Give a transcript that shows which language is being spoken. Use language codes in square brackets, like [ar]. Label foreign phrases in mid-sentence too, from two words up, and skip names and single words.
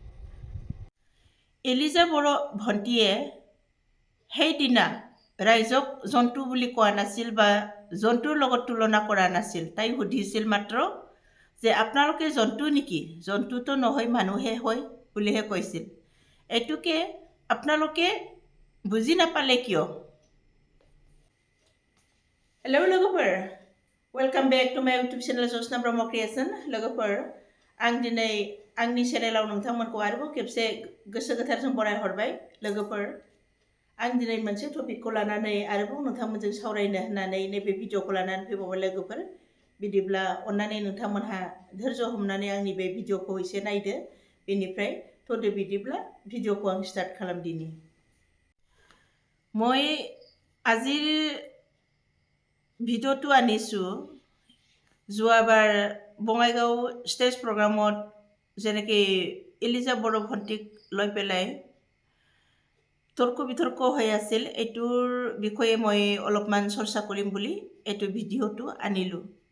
[as] এলিজা বড়ো ভণ্টিয়ে সেইদিনা ৰাইজক জন্তু বুলি কোৱা নাছিল বা জন্তুৰ লগত তুলনা কৰা নাছিল। তাই সুধিছিল মাত্ৰ যে আপোনালোকে জন্তু নেকি? জন্তুটো নহয়, মানুহে হয় বুলিহে কৈছিল। এইটোকে আপোনালোকে বুজি নাপালে কিয়? [brx] हेलौ लोगोफोर, [en] welcome back to my YouTube channel जसना ब्रह्म क्रिएशन। [brx] लोगोफोर, आं दिनै आंनि चेनेलाव नोंथांमोनखौ आरोबाव खेबसे गोसो गोथारजों बरायहरबाय। लोगोफोर, आं दिनै मोनसे टपिकखौ लानानै आरोबाव नोंथांमोनजों सावरायनो होननानै नैबे भिडिअखौ लानानै फैबावबाय लोगोफोर। बिदिब्ला अन्नानै नोंथांमोनहा धैर्य हमनानै आंनि बे भिडिअखौ एसे नायदो। बेनिफ्राय थ'दो बिदिब्ला भिडिअखौ आं स्टार्ट खालामदिनि। [as] মই আজিৰ ভিডিঅ'টো আনিছোঁ যোৱাবাৰ বঙাইগাঁও ষ্টেজ প্ৰগ্ৰামত যেনেকৈ এলিজা বড়ো ভণ্টিক লৈ পেলাই তৰ্ক বিতৰ্ক হৈ আছিল, এইটোৰ বিষয়ে মই অলপমান চৰ্চা কৰিম বুলি এইটো ভিডিঅ'টো আনিলোঁ।